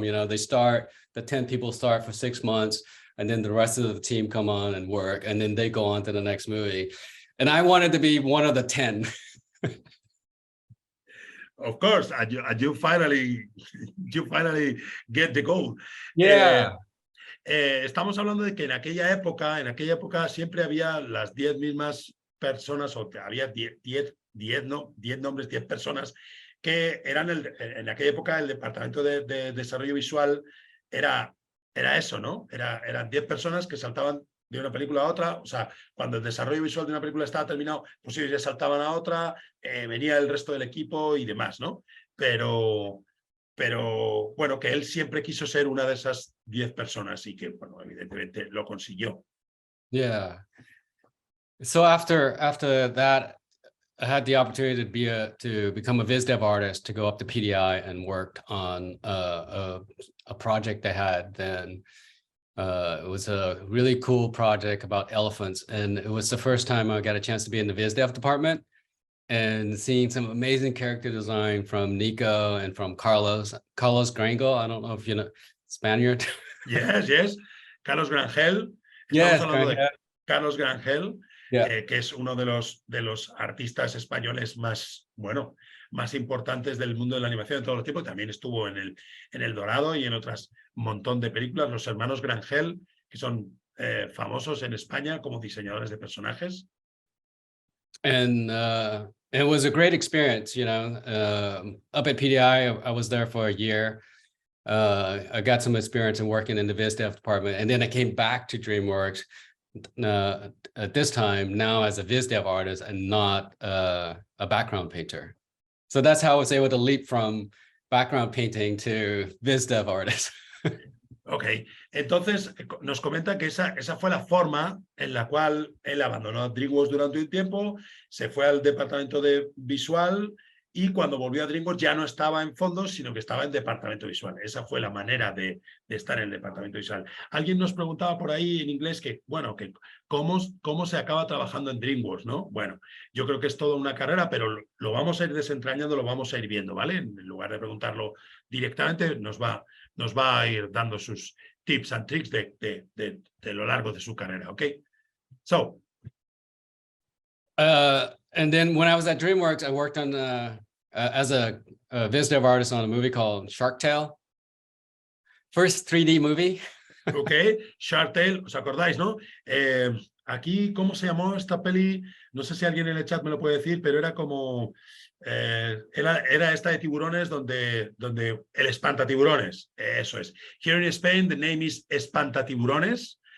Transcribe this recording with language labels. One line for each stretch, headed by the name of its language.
English: The 10 people start for 6 months, and then the rest of the team come on and work, and then they go on to the next movie. And I wanted to be one of the 10. Of course, and you finally get the goal. Yeah.
Spanish: Estamos hablando de que en aquella época siempre había las 10 mismas personas, o había 10 nombres, 10 personas que eran en aquella época el departamento de desarrollo visual era eso, ¿no? Eran 10 personas que saltaban de una película a otra. O sea, cuando el desarrollo visual de una película estaba terminado, pues ellos ya saltaban a otra, venía el resto del equipo y demás, ¿no? Pero bueno, que él siempre quiso ser una de esas 10 personas y que, bueno, evidentemente lo consiguió.
English: Yeah. So after that, I had the opportunity to become a viz dev artist, to go up to PDI and worked on a project they had then. It was a really cool project about elephants, and it was the first time I got a chance to be in the viz dev department and seeing some amazing character design from Nico and from Carlos Grango. I don't know if you know, Spaniard.
Spanish: Yes. Carlos Grangel. Estamos hablando de Carlos Grangel.
English: Yeah.
Spanish: Que es uno de los artistas españoles más importantes del mundo de la animación de todos los tiempos. También estuvo en el Dorado y en otras montón de películas. Los hermanos Grangel, que son famosos en España como diseñadores de personajes.
English: And it was a great experience, up at PDI, I was there for a year. I got some experience in working in the viz dev department, and then I came back to DreamWorks at this time now as a viz dev artist and not a background painter. So that's how I was able to leap from background painting to viz dev artist.
Spanish: Ok, entonces nos comenta que esa fue la forma en la cual él abandonó DreamWorks durante un tiempo, se fue al departamento de visual y cuando volvió a DreamWorks ya no estaba en fondos, sino que estaba en departamento visual. Esa fue la manera de estar en el departamento visual. Alguien nos preguntaba por ahí en inglés que cómo se acaba trabajando en DreamWorks, ¿no? Bueno, yo creo que es toda una carrera, pero lo vamos a ir desentrañando, lo vamos a ir viendo, ¿vale? En lugar de preguntarlo directamente, nos va a ir dando sus
English: tips and tricks
Spanish: de lo largo de su carrera, ¿ok?
English: So. And then when I was at DreamWorks, I worked on as a viz dev artist on a movie called Shark Tale. First 3D movie.
Spanish: Ok, Shark Tale, ¿os acordáis, no? Aquí, ¿cómo se llamó esta peli? No sé si alguien en el chat me lo puede decir, pero era como... era esta de tiburones donde el espantatiburones, eso es.
English: Here in Spain, the name is espantatiburones.